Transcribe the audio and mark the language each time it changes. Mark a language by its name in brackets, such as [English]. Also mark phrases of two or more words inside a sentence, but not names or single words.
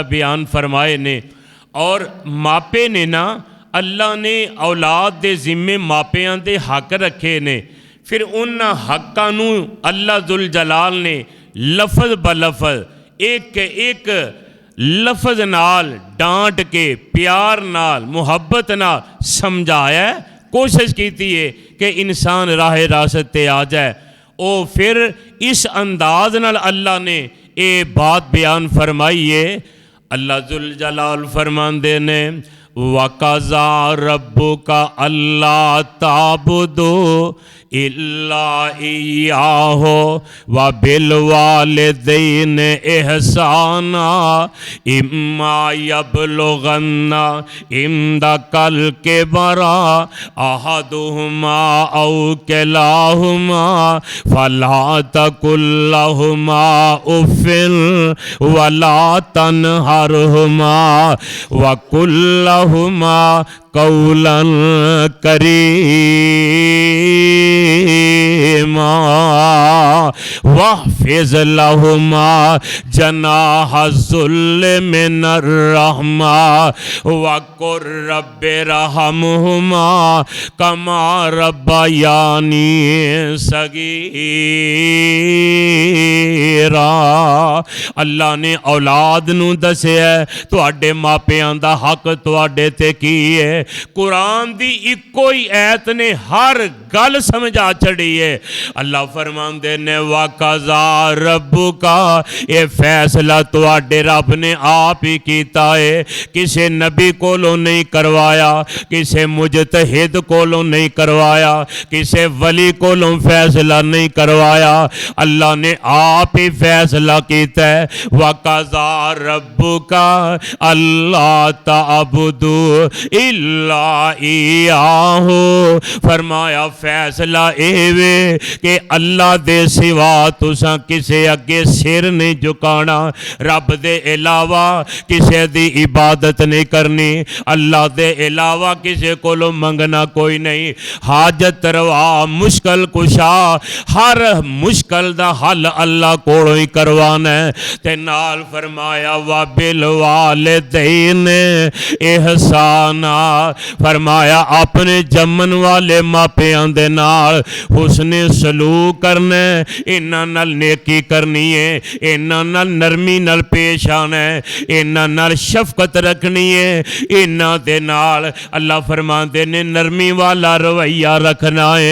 [Punjabi] بیان فرمائے نے، اور ماپے نے نا اللہ نے اولاد دے ذمے ماپیاں دے حق رکھے نے، فیر اوہناں حقاں نوں اللہ جل جلال نے لفظ بہ لفظ اک لفظ نال ڈانٹ کے پیار نال محبت نال سمجھایا، کوشش کی ہے کہ انسان راہ راست تے آ جائے. او فیر اس انداز نال اللہ نے ایہ گل بیان فرمائی ہے. اللہ جل جلال فرماندے نے [Arabic] وقضى ربك ألا تعبدوا إلا إياه وبالوالدين إحسانا إما يبلغن عندك الكبر أحدهما أو كلاهما فلا تقل لهما أف ولا تنهرهما وقل لهما قولا كريما واخفض لهما جناح الذل من الرحمة وقل رب ارحمهما كما ربياني صغيرا. [Punjabi] اللہ نے اولاد نوں دسیا تہاڈے ماپیاں دا حق تہاڈے تے کی ہے. قرآن دی اکو ہی آیت نے ہر گل سمجھا چھڈی ہے. اللہ فرماندے نے [Arabic] وقضى ربك, [Punjabi] ایہ فیصلہ تہاڈے رب نے آپ ہی کیتا ہے، کسے نبی کولوں نہیں کروایا، کسے مجتہد کولوں نہیں کروایا، کسے ولی کولوں فیصلہ نہیں کروایا، اللہ نے آپ ہی فیصلہ کیتا ہے. [Arabic] وقضى ربك ألا تعبدوا إلا إياه, [Punjabi] فرمایا فیصلہ ایوے کہ اللہ دے سوا تساں کسے اگے سر نہیں جھکانا، رب دے علاوہ کسے دی عبادت نہیں کرنی، اللہ دے علاوہ کسے کولوں منگنا کوئی نہیں. حاجت روا مشکل کشا، ہر مشکل دا حل اللہ کولوں ہی کروانا ہے. تے نال فرمایا [Arabic] وبالوالدين إحسانا, [Punjabi] فرمایا اپنے جمن والے ماپیاں دے نال حسن سلوک کرنا، اوہناں نال نیکی کرنی ہے، اوہناں نال نرمی نال پیش آنا ہے، اوہناں نال شفقت رکھنی ہے، اوہناں دے نال اللہ فرماتے نے نرمی والا رویہ رکھنا ہے.